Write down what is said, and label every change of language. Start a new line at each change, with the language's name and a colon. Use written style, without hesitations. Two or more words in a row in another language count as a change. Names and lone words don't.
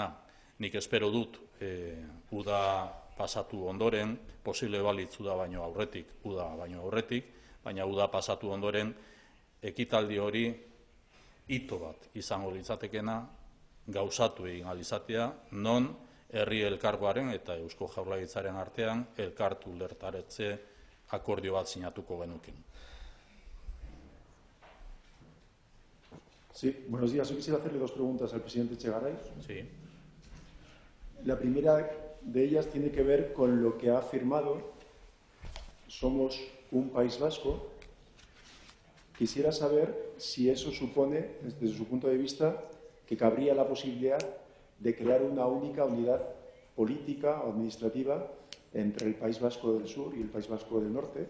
Basque: Nik espero dut uda pasatu ondoren, posible balitz uda baino aurretik, baina uda pasatu ondoren ekitaldi hori hito bat izango litzatekena gauzatu egin ahal izatea, non herri elkargoaren eta Eusko Jaurlaritzaren artean elkartu ulertaretze akordio bat sinatuko genuken.
Spanish: Sí, buenos días. Yo quisiera hacerle dos preguntas al presidente Echegaray. Sí. La primera de ellas tiene que ver con lo que ha afirmado. Somos un País Vasco. Quisiera saber si eso supone, desde su punto de vista, que cabría la posibilidad de crear una única unidad política o administrativa entre el País Vasco del Sur y el País Vasco del Norte.